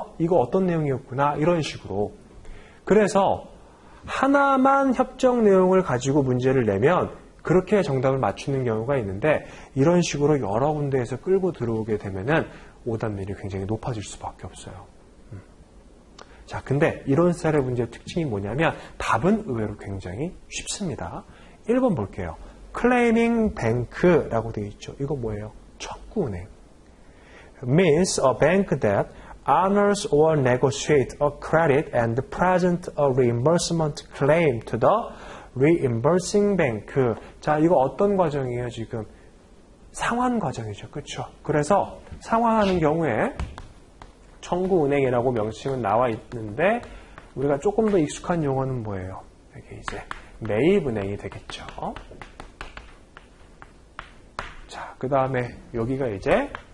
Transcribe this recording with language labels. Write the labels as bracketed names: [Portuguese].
[Korean] 이거 어떤 내용이었구나, 이런 식으로. 그래서 하나만 협정 내용을 가지고 문제를 내면 그렇게 정답을 맞추는 경우가 있는데 이런 식으로 여러 군데에서 끌고 들어오게 되면은 오답률이 굉장히 높아질 수밖에 없어요. 자, 근데 이런 스타일의 문제의 특징이 뭐냐면 답은 의외로 굉장히 쉽습니다. 1번 볼게요. Claiming Bank라고 되어 있죠. 이거 뭐예요? 청구은행. [English] Means a bank that honors or negotiate a credit and present a reimbursement claim to the reimbursing bank. [Korean] 자, 이거 어떤 과정이에요, 지금? 상환 과정이죠. 그렇죠? 그래서 상환하는 경우에 청구은행이라고 명칭은 나와 있는데 우리가 조금 더 익숙한 용어는 뭐예요? 이게 이제 매입은행이 되겠죠. 자, 그 다음에 여기가 이제